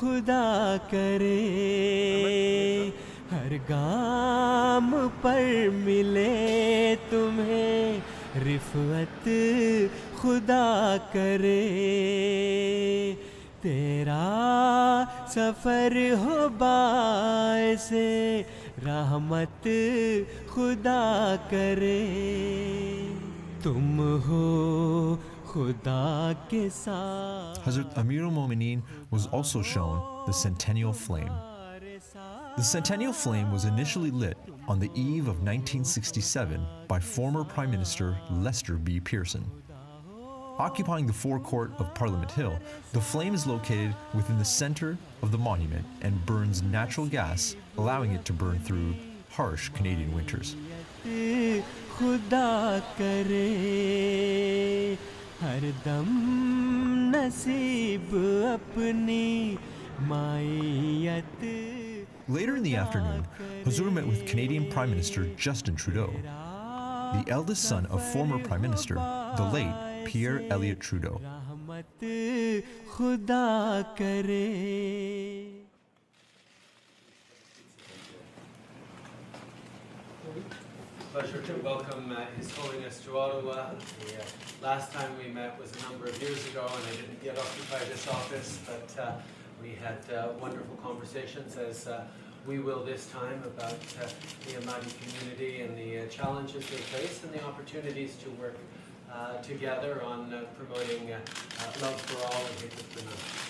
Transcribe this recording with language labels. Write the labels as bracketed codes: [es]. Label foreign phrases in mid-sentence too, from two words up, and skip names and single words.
[ur] خدا کرے ہر گام پر ملے تمہیں رفعت خدا کرے تیرا سفر ہو باعث رحمت خدا کرے تم ہو خدا کے ساتھ. [en] Hazrat Amir al-Mu'mineen was also shown the Centennial Flame. The Centennial Flame was initially lit on the eve of 1967 by former Prime Minister Lester B. Pearson. Occupying the forecourt of Parliament Hill, the flame is located within the center of the monument and burns natural gas, allowing it to burn through harsh Canadian winters. [ur] خدا کرے ہر دم نصیب اپنی مایت. [en] Later in the afternoon, Hazur met with Canadian Prime Minister Justin Trudeau, the eldest son of former Prime Minister, the late Pierre Elliott Trudeau. [ur] رحمت خدا کرے. [en] Pleasure to welcome His Holiness to Ottawa. The last time we met was a number of years ago, and I didn't yet occupy this office, but we had wonderful conversations, as we will this time, about the Ahmadi community and the challenges they face and the opportunities to work together on promoting love for all and hatred for none.